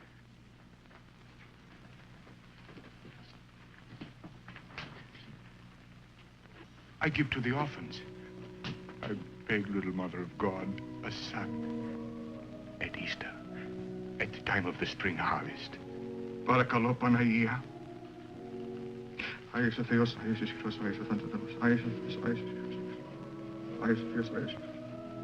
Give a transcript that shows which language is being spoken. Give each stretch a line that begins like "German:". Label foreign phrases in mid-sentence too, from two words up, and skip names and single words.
English: I give to the orphans. I beg, little Mother of God, a son. At Easter, at the time of the spring harvest.
Greek: Παρακαλώ, Παναγία. Άγιος ο Θεός, Άγιος ο Υιός, Άγιος ο Θάνατος, Άγιος ο Θεός, Άγιος ο Θεός, Άγιος ο Θεός, Άγιος ο Θεός.